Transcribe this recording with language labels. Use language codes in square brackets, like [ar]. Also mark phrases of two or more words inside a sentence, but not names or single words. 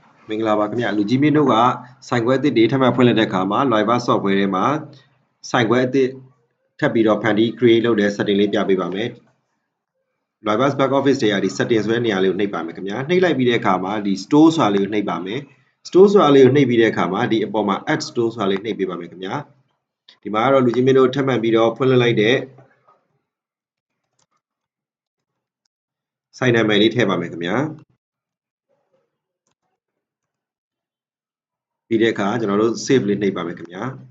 [my] မင်္ဂလာပါခင်ဗျာလူကြီးမင်းတို့ကဆိုင်ခွဲအသစ်တွေထပ်မံဖွင့်လှစ်တဲ့အခါမှာ Liver software ထဲမှာဆိုင်ခွဲအသစ်ထပ်ပြီးတော့ဖ န်တီး create လုပ်တဲ့ setting လေးပြပေးပါမယ် Liver [en] back office [my] တွေကဒီ setting ဆိုတဲ့နေရာလေးကိုနှိပ်ပါမယ်ခင်ဗျာနှိပ်လိုက်ပြီးတဲ့အခါမှာဒီ store ဆိုတာလေးကိုနှိပ်ပါမယ် store ဆိုတာလေးကိုနှိပ်ပြီးတဲ့အခါမှာဒီအပေါ်မှာ [en] add store [my] ဆိုတာလေးနှိပ်ပေးပါမယ်ခင်ဗျာဒီမှာကတော့လူကြီးမင်းတို့ထပ်မံပြီးတော့ဖွင့်လှစ်လိုက်တဲ့ဆိုင်နာမည်လေးထည့်ပါမယ်ခင်ဗျာပြီးတဲ့အခါကျွန်တော်တို့ save လေးနှိပ်ပါမယ်ခင်ဗျာ